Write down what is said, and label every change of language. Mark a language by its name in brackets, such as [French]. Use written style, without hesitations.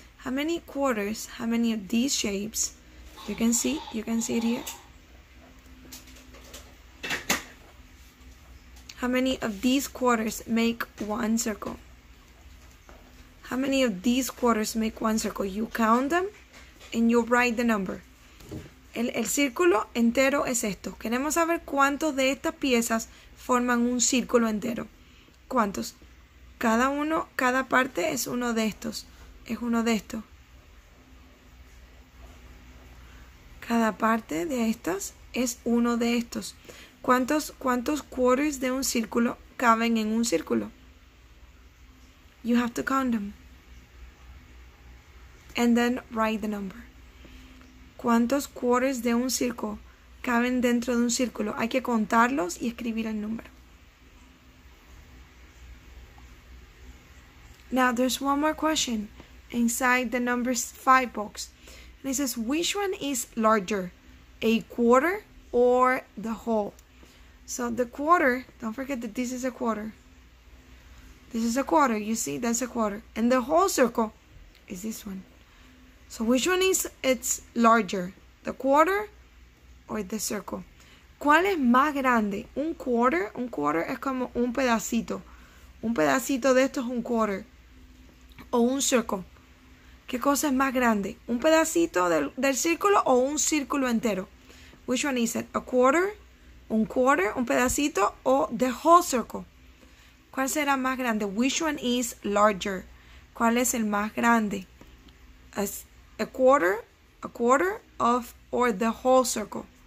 [English] How many quarters, how many of these shapes? You can see it here. How many of these quarters make one circle? How many of these quarters make one circle? You count them and you write the number. [Spanish] El círculo entero es esto. Queremos saber cuántos de estas piezas forman un círculo entero. ¿Cuántos? Cada parte es uno de estos. Es uno de estos. Cada parte de estas es uno de estos. ¿Cuántos quarters de un círculo caben en un círculo? [English] You have to count them. And then write the number. [Spanish] ¿Cuántos quarters de un círculo caben dentro de un círculo? Hay que contarlos y escribir el número. [English] Now there's one more question inside the number 5 box. And it says, which one is larger? A quarter or the whole? So the quarter, don't forget that this is a quarter. This is a quarter, you see, that's a quarter. And the whole circle is this one. So which one is it's larger? The quarter or the circle? [Spanish] ¿Cuál es más grande? Un quarter es como un pedacito. Un pedacito de esto es un quarter. O un circle. ¿Qué cosa es más grande? ¿Un pedacito del círculo o un círculo entero? [English] Which one is it? A quarter, [Spanish] un pedacito, o [English] the whole circle? [Spanish] ¿Cuál será más grande? [English] Which one is larger? [Spanish] ¿Cuál es el más grande? [English] A quarter of, or the whole circle?